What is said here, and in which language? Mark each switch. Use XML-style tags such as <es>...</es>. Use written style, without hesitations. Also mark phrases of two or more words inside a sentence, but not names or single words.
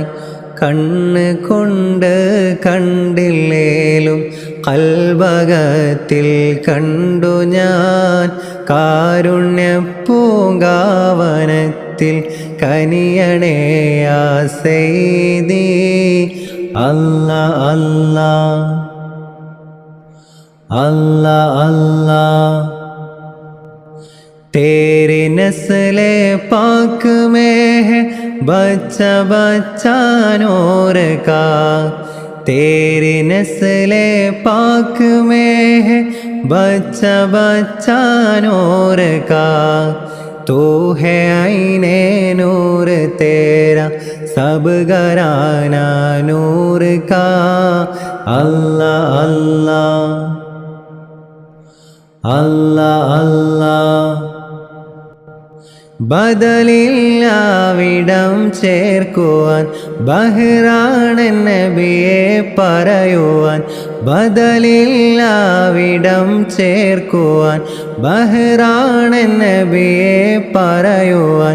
<ml>കണ്ണ് കൊണ്ട് കണ്ടില്ലേലും കൽബകത്തിൽ കണ്ടു ഞാൻ. കാരുണ്യപ്പൂങ്കാവനത്തിൽ കനിയണേ</ml> <ar>يا سيدي.</ar> <ml>അല്ലാ അല്ലാ അല്ലാ അല്ലാ.</ml> <ur>تیری نسلِ پاک میں ہے بچہ بچہ نور کا. تیری نسلِ پاک میں ہے بچہ بچہ نور کا. تو ہے عینِ نور تیرا سب گھرانا نور کا. अल्लाह अल्लाह अल्लाह अल्लाह.</ur> <ml>ബദലില്ലാവിടം ചേർക്കുവാൻ ബഹ്റാനൻ നബിയെ പറയുവാൻ. ബദലില്ലാവിടം ചേർക്കുവാൻ ബഹ്റാനൻ നബിയെ പറയുവാൻ.</ml>